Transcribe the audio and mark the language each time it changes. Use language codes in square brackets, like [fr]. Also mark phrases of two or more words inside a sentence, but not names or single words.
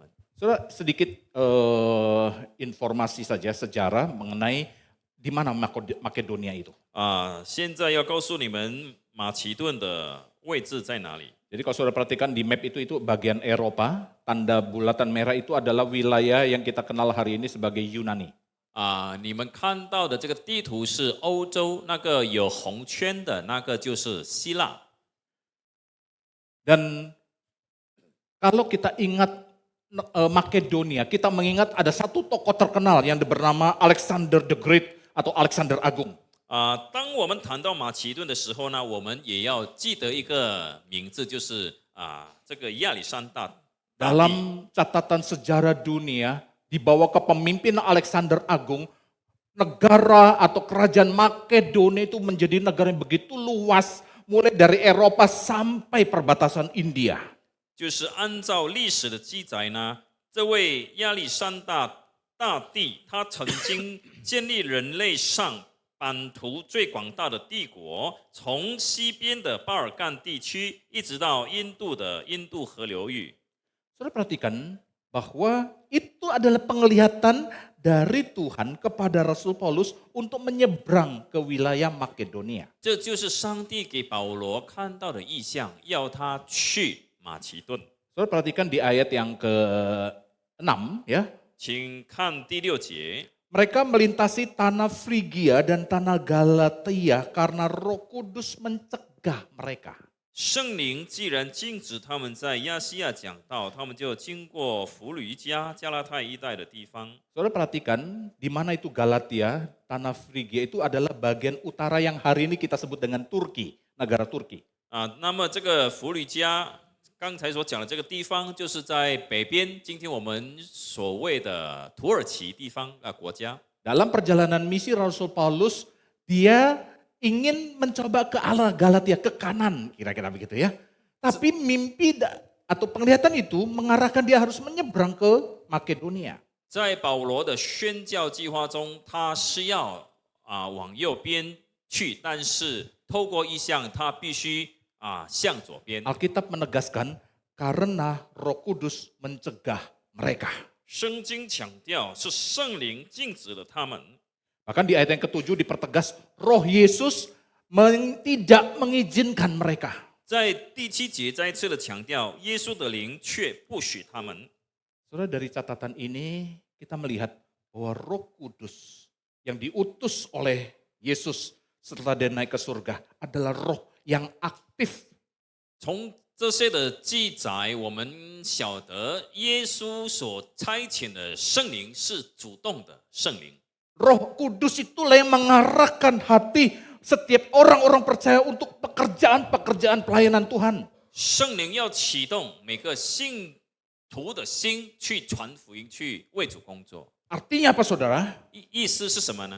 [id] Saudara, sedikit informasi saja sejarah mengenai di mana Makedonia itu. [zh] 现在要告诉你们马其顿的位置在哪里。 [id] Jadi kalau saudara perhatikan di map itu bagian Eropa, tanda bulatan merah itu adalah wilayah yang kita kenal hari ini sebagai Yunani. [zh] 你们看到的这个地图是欧洲那个有红圈的那个就是希腊。 [id] Dan kalau kita ingat Makedonia, kita mengingat ada satu tokoh terkenal yang bernama Alexander the Great atau Alexander Agung. [zh] 当我们谈到马其顿的时候呢，我们也要记得一个名字，就是这个亚历山大大帝。 [id] Dalam catatan sejarah dunia, di bawah kepemimpinan Alexander Agung, negara atau kerajaan Makedonia itu menjadi negara yang begitu luas, mulai dari Eropa sampai perbatasan India. [zh] 就是按照历史的记载呢，这位亚历山大大帝，他曾经建立人类上版图最广大的帝国，从西边的巴尔干地区一直到印度的印度河流域。 [id] Saudara perhatikan bahwa itu adalah penglihatan dari Tuhan kepada Rasul Paulus untuk menyeberang ke wilayah Makedonia. [zh] 这就是上帝给保罗看到的意象，要他去马其顿。 [id] Saudara perhatikan di ayat yang ke-6 ya. [zh] 请看第6节。 [id] Mereka melintasi tanah Frigia dan tanah Galatia karena Roh Kudus mencegah mereka. [zh] 圣灵既然禁止他们在亚细亚讲道，他们就经过弗吕加、加拉太一带的地方。 [id] Saudara perhatikan di mana itu Galatia, tanah Frigia itu adalah bagian utara yang hari ini kita sebut dengan Turki, negara Turki. [zh] 那么这个弗吕加刚才所讲的这个地方，就是在北边，今天我们所谓的土耳其地方国家。 [id] Dalam perjalanan misi Rasul Paulus dia ingin mencoba ke arah Galatia, ke kanan, kira-kira begitu ya. Tapi mimpi atau penglihatan itu mengarahkan dia harus menyeberang ke Makedonia. [zh] 在保罗的宣教计划中，他是要往右边去，但是透过意象，他必须向左边。 [id] Alkitab menegaskan karena Roh Kudus mencegah mereka. [zh] 圣经强调是圣灵禁止了他们。 [id] Bahkan di ayat yang ke-7 dipertegas Roh Yesus tidak mengizinkan mereka. [zh] 在第7节再一次的强调，耶稣的灵却不许他们。 [id] Saudara, dari catatan ini kita melihat bahwa Roh Kudus yang diutus oleh Yesus setelah dia naik ke surga adalah roh yang aktif. [zh] 从这些的记载，我们晓得耶稣所差遣的圣灵是主动的圣灵。 [id] Roh Kudus itulah yang mengarahkan hati setiap orang-orang percaya untuk pekerjaan-pekerjaan pelayanan Tuhan. [zh] 圣灵要启动每个信徒的心去传福音，去为主工作。 [id] Artinya apa saudara? [zh] 意思是什么呢？